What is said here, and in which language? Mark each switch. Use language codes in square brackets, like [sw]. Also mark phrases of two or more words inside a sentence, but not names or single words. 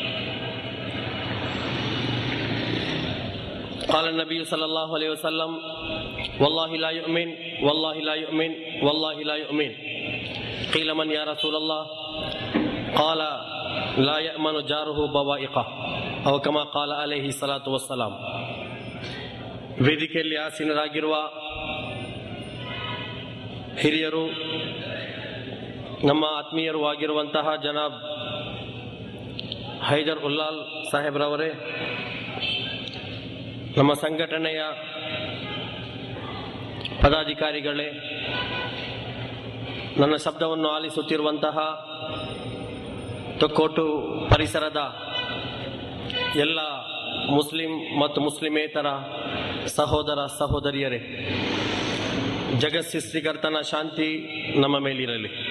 [ar] قال النبي صلى الله عليه وسلم: والله لا يؤمن والله لا يؤمن والله لا يؤمن. قيل: من يا رسول الله؟ قال: لا يأمن جاره بوائقه أو كما قال عليه الصلاة والسلام. [kn] ವೇದಿಕೆಯಲ್ಲಿ ಆಸೀನರಾಗಿರುವ ಹಿರಿಯರು, ನಮ್ಮ ಆತ್ಮೀಯರು ಆಗಿರುವಂತಹ ಜನಾಬ್ ಹೈದರ್ ಉಲ್ಲಾಲ್ ಸಾಹೇಬ್ರವರೇ, ನಮ್ಮ ಸಂಘಟನೆಯ ಪದಾಧಿಕಾರಿಗಳೇ, ನನ್ನ ಶಬ್ದವನ್ನು ಆಲಿಸುತ್ತಿರುವಂತಹ ತೊಕ್ಕೋಟು ಪರಿಸರದ ಎಲ್ಲ ಮುಸ್ಲಿಂ ಮತ್ತು ಮುಸ್ಲಿಮೇತರ ಸಹೋದರ ಸಹೋದರಿಯರೇ, ಜಗತ್ ಸೃಷ್ಟಿಕರ್ತನ ಶಾಂತಿ ನಮ್ಮ ಮೇಲಿರಲಿ.